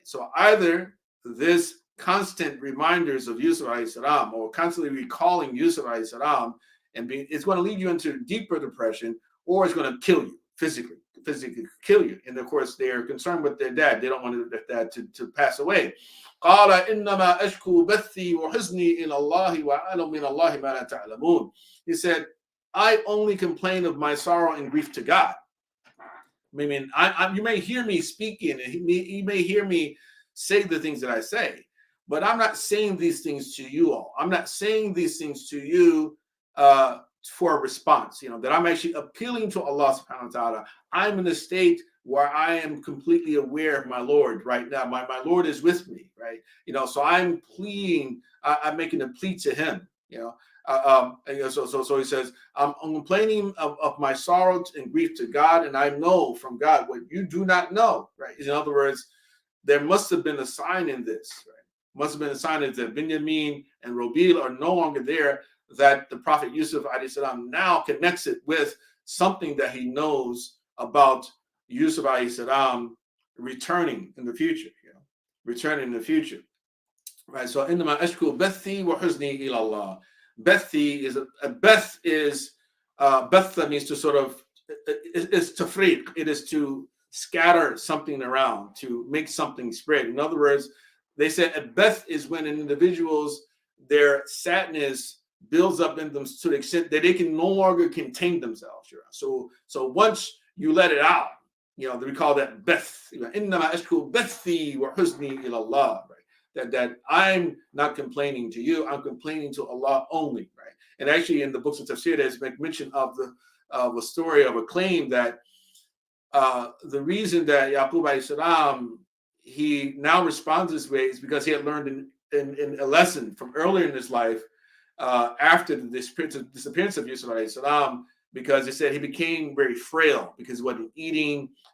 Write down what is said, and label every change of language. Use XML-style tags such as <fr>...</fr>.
<en>So either this constant reminders of Yusuf alayhi salam, or constantly recalling Yusuf alayhi salam, it's going to lead you into deeper depression, or it's going to kill you physically physically kill you. And of course, they're concerned with their dad. They don't want their dad to pass away.</en> <ar>قال إنما أشكو بثي وحزني إلى الله وأعلم من الله ما لا تعلمون.</ar> <en>He said, I only complain of my sorrow and grief to God. I mean, you may hear me speaking, and you may hear me say the things that I say, but I'm not saying these things to you all. I'm not saying these things to you for a response, that I'm actually appealing to Allah subhanahu wa ta'ala. I'm in a state where I am completely aware of my Lord right now. My Lord is with me, right? So I'm pleading, I'm making a plea to him, So he says, I'm complaining of my sorrow and grief to God, and I know from God what you do not know, right? In other words, there must have been a sign in this, right? Must have been a sign that Binyamin and Robil are no longer there, that the Prophet Yusuf salam now connects it with something that he knows about Yusuf salam returning in the future, returning in the future, right?</en> <ar>So إنما أشكو بثي وحزني إلى الله.</ar> <en>Bethi is beth is betha means to sort of is tafriq. It is to scatter something around, to make something spread. In other words, they said a beth is when an individual's their sadness builds up in them to the extent that they can no longer contain themselves. So once you let it out, we call that beth.</en> <ar>إنما أشكو بثي وحزني إلى الله.</ar> <en>That I'm not complaining to you, I'm complaining to Allah only, right? And actually, in the books of Tafsir, there's mention of a story of a claim that the reason that Yaqub alayhi salam he now responds this way is because he had learned in a lesson from earlier in his life after the disappearance of Yusuf alayhi salam, because he said he became very frail because he wasn't eating.</en>